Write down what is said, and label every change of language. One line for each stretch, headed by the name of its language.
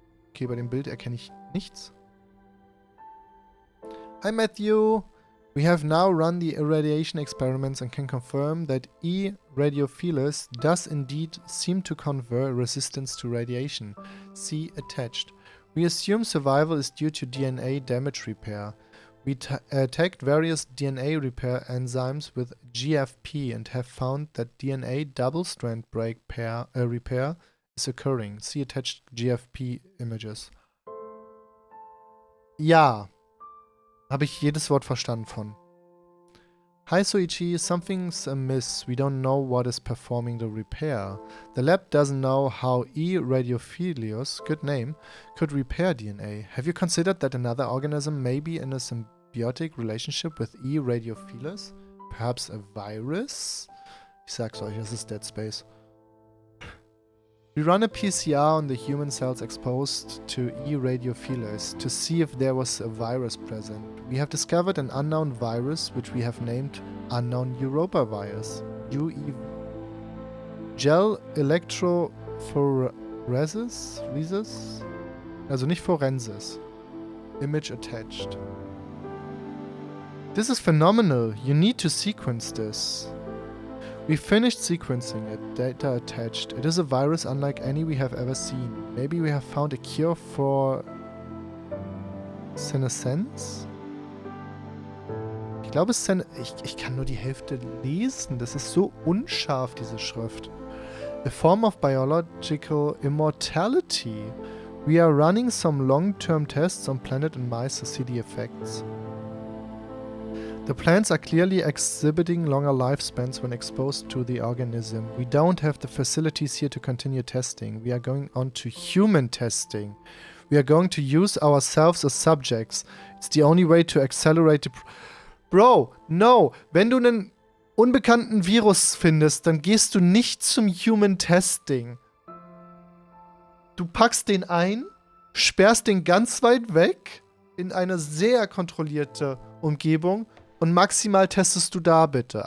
German: Okay, bei dem Bild erkenne ich nichts.
English: Hi Matthew! We have now run the irradiation experiments and can confirm that E. radiophilus does indeed seem to confer resistance to radiation. See attached. We assume survival is due to DNA damage repair. We tagged various DNA repair enzymes with GFP and have found that DNA double-strand break repair is occurring. See attached GFP images.
German: Ja. Habe ich jedes Wort verstanden von.
English: Hi Soichi, something's amiss. We don't know what is performing the repair. The lab doesn't know how E. radiophilus, good name, could repair DNA. Have you considered that another organism may be in a symbiotic relationship with E. radiophilus? Perhaps a virus?
German: Ich sag's euch, es ist Dead Space.
English: We run a PCR on the human cells exposed to E. radiophilus to see if there was a virus present. We have discovered an unknown virus which we have named unknown Europa virus. UE Gel electrophoresis?
German: Also nicht Forensis.
English: Image attached. This is phenomenal. You need to sequence this. We finished sequencing it, data attached. It is a virus unlike any we have ever seen. Maybe we have found a cure for senescence?
German: Ich glaube, ich kann nur die Hälfte lesen. Das ist so unscharf, diese Schrift.
English: A form of biological immortality. We are running some long-term tests on planet and mice to see the effects. The plants are clearly exhibiting longer lifespans when exposed to the organism. We don't have the facilities here to continue testing. We are going on to human testing. We are going to use ourselves as subjects. It's the only way to accelerate the... Bro, no!
German: Wenn du einen unbekannten Virus findest, dann gehst du nicht zum
English: Human Testing.
German: Du packst den ein, sperrst den ganz weit weg in eine sehr kontrollierte Umgebung und maximal testest du da bitte.